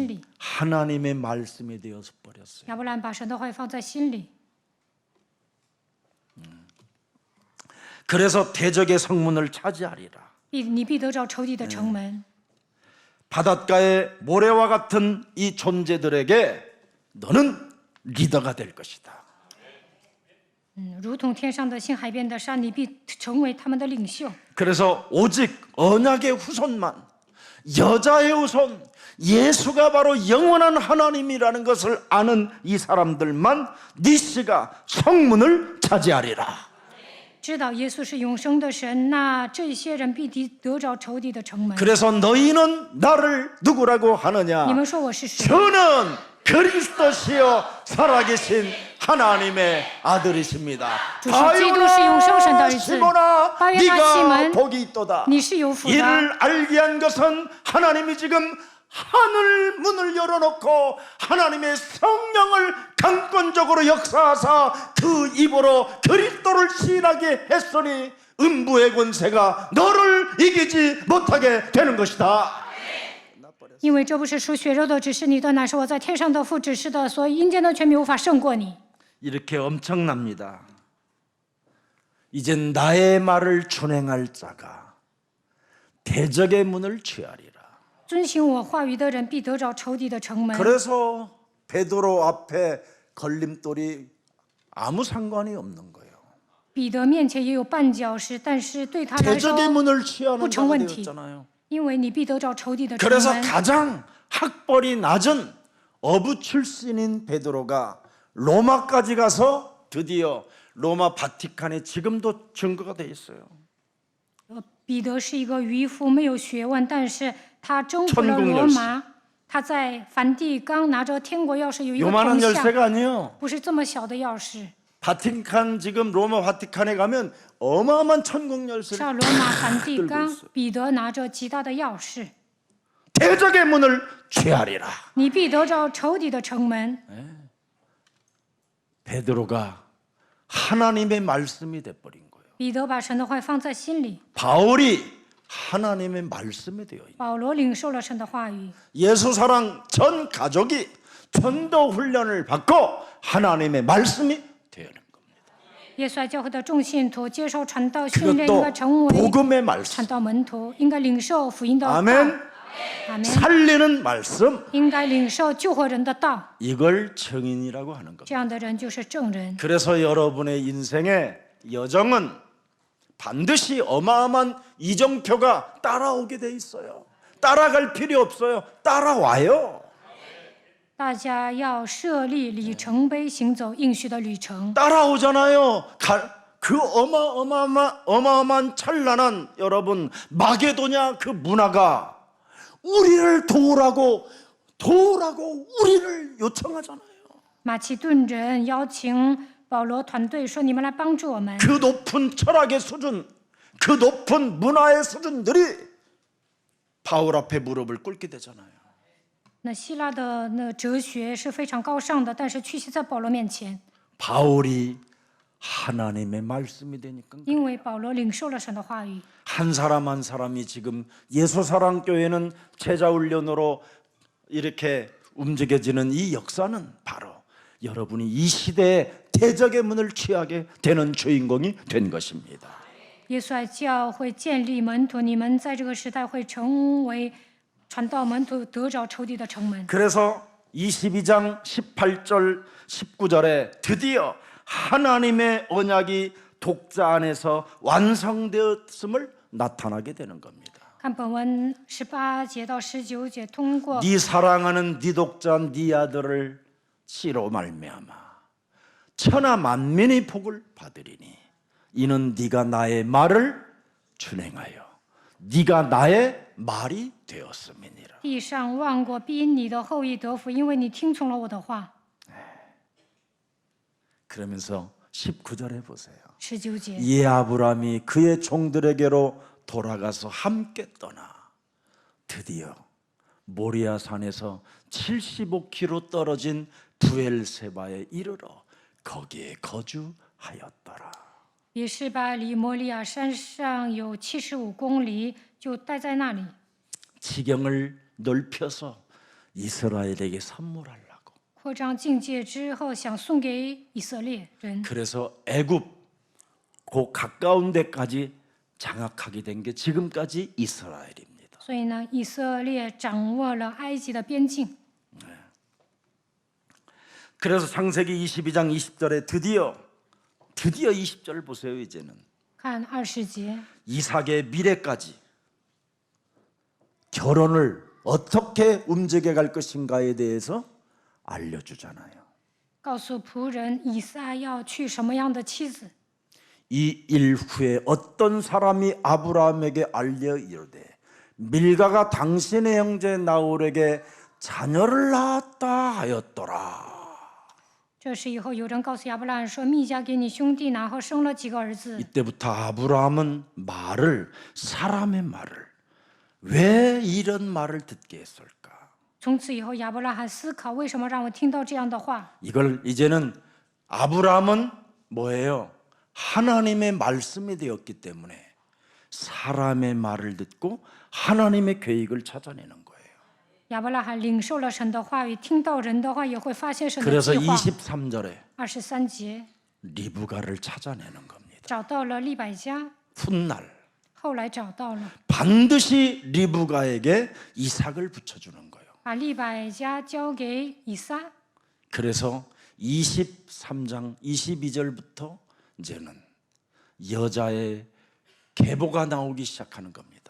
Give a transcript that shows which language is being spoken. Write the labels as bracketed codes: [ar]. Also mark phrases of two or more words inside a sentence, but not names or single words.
[ko] 아브라함이 [zh] 里。 [ko] 하나님의 말씀이 되어서 버렸어요. [zh] 亚伯兰把神的话语放在心里， [ko] 그래서 대적의 성문을 차지하리라. [zh] 你必得着仇敌的城门。 [ko] 바닷가의 모래와 같은 이 존재들에게 너는 리더가 될 것이다. [zh] 如同天上的星，海边的山，你必成为他们的领袖。 [ko] 그래서 오직 언약의 후손만, 여자의 후손, 예수가 바로 영원한 하나님이라는 것을 아는 이 사람들만 니시가 성문을 차지하리라. [zh] 知道耶稣是永生的神，那这些人必得着仇敌的城门。 [ko] 그래서 너희는 나를 누구라고 하느냐? [zh] 你们说我是谁？ [ko] 저는 그리스도시요 살아계신 하나님의 아들이십니다. [zh] 主是基督，是永生神的儿子。 [ko] 시몬아, [zh] 巴约拿西 [ko] 네가 [zh] 门， [ko] 복이 있도다. [zh] 你是有福的。 [ko] 이를 알게 한 것은 하나님이 지금 하늘 문을 열어놓고 하나님의 성령을 강권적으로 역사하사 그 입으로 그리스도를 시인하게 했으니 음부의 권세가 너를 이기지 못하게 되는 것이다. [zh] 因为这不是属血肉的指示你的，乃是我在天上的父指示的，所以阴间的权柄无法胜过你。 [ko] 이렇게 엄청납니다. 이젠 나의 말을 준행할 자가 대적의 문을 취하리라. [zh] 遵行我话语的人必得着仇敌的城门。 [ko] 그래서 베드로 앞에 걸림돌이 아무 상관이 없는 거예요. [zh] 彼得面前也有绊脚石，但是对他来说， [ko] 대적의 문을 취하는 부 자가 정원티. 되었잖아요. [zh] 因为你必得着仇敌的城 [ko] 그래서 [zh] 门。 [ko] 가장 학벌이 낮은 어부 출신인 베드로가 로마까지 가서 드디어 로마 바티칸에 지금도 증거가 돼 있어요. [zh] 彼得是一个渔夫，没有学问，但是他征服了 [ko] 천국 [zh] 罗 [ko] 열쇠 [zh] 马。他在梵蒂冈拿着天国钥匙，有一个 [ko] 요만한 [zh] 铜像， [ko] 열쇠가 아니에요. [zh] 不是这么小的钥匙。 [ko] 바티칸 지금 로마 바티칸에 가면 어마어마한 천국 열쇠를 [zh] 上罗马梵蒂 [ko] 들고 [zh] 冈 [ko] 있어요. ， [zh] 彼得拿着极大的钥匙， [ko] 대적의 문을 취하리라. [zh] 你必得着仇敌的城门。 [ko] 베드로가 하나님의 말씀이 돼버린 거예요. [zh] 彼得把神的话放在心里， [ko] 바울이 하나님의 말씀이 되어 있는. [zh] 保罗领受了神的话语。 [ko] 예수사랑 전 가족이 전도 훈련을 받고 하나님의 말씀이 되는 겁니다. [zh] 耶稣爱教会的众信徒接受传道训练，应 [ko] 그것도 [zh] 该成为 [ko] 복음의 말씀. [zh] 传道门徒，应该领受福音的道。 [ko] 아멘. [zh] 阿门。 [ko] 살리는 말씀. [zh] 应该领受救活人的道， [ko] 이걸 증인이라고 하는 겁니다. [zh] 这样的人就是证人。 [ko] 그래서 여러분의 인생의 여정은 반드시 어마어마한 이정표가 따라오게 돼 있어요. 따라갈 필요 없어요. 따라와요. [zh] 大家要设立里程碑，行走应许的旅程。 [ko] 따라오잖아요. 그 어마어마한 찬란한 여러분 마게도냐 그 문화가 우리를 도우라고 우리를 요청하잖아요. [zh] 马其顿人邀请保罗团队说：“你们来帮助我们。 [ko] 그 높은 철학의 수준, 그 높은 문화의 수준들이 바울 앞에 무릎을 꿇게 되잖아요. ” [zh] 那希腊的那哲学是非常高尚的，但是屈膝在保罗面前， [ko] 바울이 하나님의 말씀이 되니까 [zh] 因为保罗领受了神的话语。 [ko] 한 사람 한 사람이 지금 예수사랑교회는 제자훈련으로 이렇게 움직여지는 이 역사는 바로 여러분이 이 시대에 대적의 문을 취하게 되는 주인공이 된 것입니다. [zh] 耶稣爱教会建立门徒，你们在这个时代会成为传道门徒，得着仇敌的城门。 [ko] 그래서 22장 18절 19절에 드디어 하나님의 언약이 독자 안에서 완성되었음을 나타나게 되는 겁니다. [zh] 看本文18节到19节，通过 [ko] 네 사랑하는 네 독자 네 아들을 씨로 말미암아 천하 만민의 복을 받으리니 이는 네가 나의 말을 준행하여 네가 나의 말이 되었음이니라. [zh] 地上万国必因你的后裔得福，因为你听从了我的话。 [ko] 그러면서 19절에 보세요. [zh] 19节， [ko] 이 아브라함이 그의 종들에게로 돌아가서 함께 떠나 드디어 모리아 산에서 75km 떨어진 부엘세바에 이르러 거기에 거주하였더라. [zh] 比示巴离摩利亚山上有75公里，就待在那里。 [ko] 지경을 넓혀서 이스라엘에게 선물하려고. [zh] 扩张境界之后，想送给以色列人， [ko] 그래서 애굽 그 가까운 데까지 장악하게 된 게 지금까지 이스라엘입니다. [zh] 所以呢，以色列掌握了埃及的边境。 [ko] 그래서 창세기 22장 20절에 드디어 20절 보세요. 이제는 [zh] 看20节， [ko] 이삭의 미래까지 결혼을 어떻게 움직여 갈 것인가에 대해서 알려주잖아요. [zh] 告诉仆人以撒要娶什么样的妻子。 [ko] 이 일 후에 어떤 사람이 아브라함에게 알려 이르되 밀가가 당신의 형제 나홀에게 자녀를 낳았다 하였더라. [zh] 这时以后，有人告诉亚伯拉罕说：“密加给你兄弟拿后生了几个儿子。 [ko] 이때부터 아브라함은 말을 사람의 말을 왜 이런 말을 듣게 했을까? ” [zh] 从此以后，亚伯拉罕思考：为什么让我听到这样的话？ [ko] 이걸 이제는 아브라함은 뭐예요? 하나님의 말씀이 되었기 때문에 사람의 말을 듣고 하나님의 계획을 찾아내는 거예요. [zh] 亚伯拉罕领受了神的话语，听到人的话，也会发现神的 [ko] 그래서 [zh] 计划。 [ko] 23절에 [zh] 23节 [ko] 리브가를 찾아내는 겁니다. [zh] 找到了利百加， [ko] 훗날 [zh] 后来找到了， [ko] 반드시 리브가에게 이삭을 붙여주는 거예요. [zh] 把利百加交给以撒。 [ko] 그래서 23장 22절부터 이제는 여자의 계보가 나오기 시작하는 겁니다.